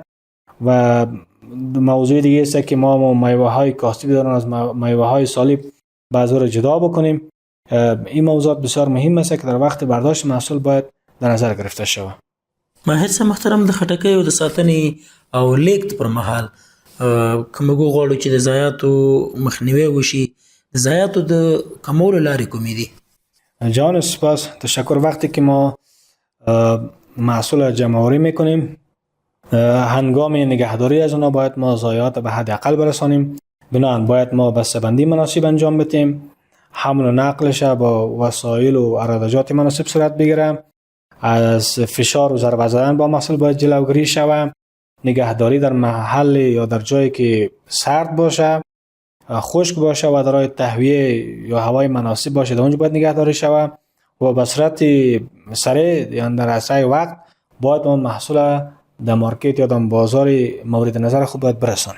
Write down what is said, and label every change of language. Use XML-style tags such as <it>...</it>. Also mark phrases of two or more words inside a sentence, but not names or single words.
<fa>و موضوع دیگه است که ما میوه های کاستی دارن از میوه های سالب بعضی رو جدا بکنیم. این موضوعات بسیار مهم است که در وقت برداشت محصول باید در نظر گرفته شود.</fa> <ps>ماهر صاحب محترم، د خټکیو د ساتنې او لیږد پر مهال که موږ غواړو چې د ضایعاتو مخنیوی وشي، د ضایعاتو د کمولو لارې کومې دي؟</ps> <fa>جان سپاس، تشکر. وقتی که ما محصول جمع‌آوری میکنیم هنگام نگهداری از اونا باید ما ضایعات به حد اقل برسانیم. بنابراین باید ما بسته‌بندی مناسب انجام بدیم، حمل و نقلش با وسایل و عراضات مناسب صورت بگیره، از فشار و ضربه زدن با محصول باید جلوگیری شود، نگهداری در محل یا در جایی که سرد باشه، خشک باشه و دارای تهویه یا هوای مناسب باشه در اونجا باید نگهداری شود و به صورت سریع یا در اسرع وقت باید ما محصول در مارکت یا در بازار مورد نظر خود باید برسانیم.</fa>